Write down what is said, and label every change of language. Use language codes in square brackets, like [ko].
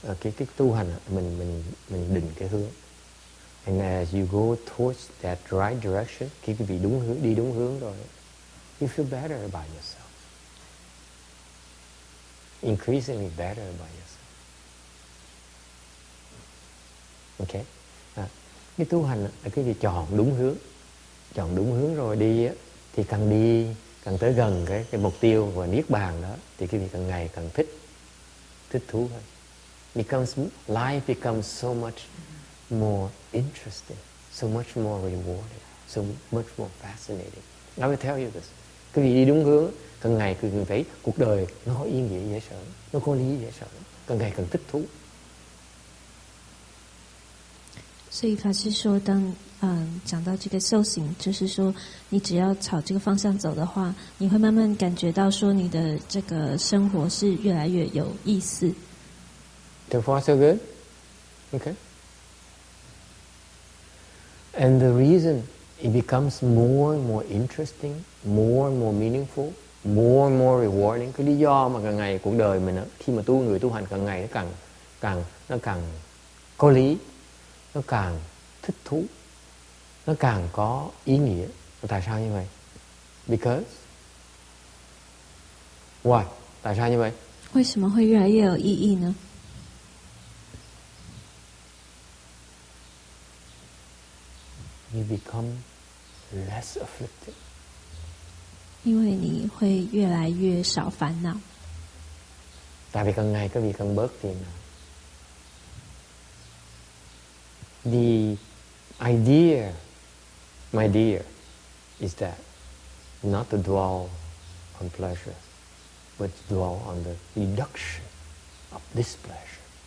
[vi] Cái tu hành mình định cái hướng. [en] And as you go towards that right direction, [vi] khi quý vị đi đúng hướng rồi, [en] you feel better about yourself. Increasingly better about yourself. Okay? [vi] Cái tu hành là quý vị chọn đúng hướng rồi đi thì càng tới gần cái mục tiêu và niết bàn đó thì quý vị càng ngày càng thích thú hơn. [en] Life becomes so much more interesting, so much more rewarding, so much more fascinating. I will tell you this. [vi] Quý vị đi đúng hướng, càng ngày quý vị thấy cuộc đời nó có ý nghĩa dễ sợ, nó có lý dễ sợ, càng ngày càng thích thú. [zh] 所以法师说，当讲到这个修行，就是说，你只要朝这个方向走的话，你会慢慢感觉到说，你的这个生活是越来越有意思。 [en] So far, so good. Okay. And the reason it becomes more and more interesting, more and more meaningful, more and more rewarding. [vi] Cái lý do mà càng ngày cuộc đời mình khi mà người tu hành càng ngày nó càng có lý, nó càng thích thú, nó càng có ý nghĩa. Tại sao như vậy? [en] Because why? [vi] Tại sao như vậy? [zh] 为什么会越来越有意义呢？ [en] You become less afflicted. [zh] 因为你会越来越少烦恼。 [vi] Tại vì càng ngày các vị càng bớt phiền não. [en] The idea, my dear, is that not to dwell on pleasure, but to dwell on the reduction of displeasure.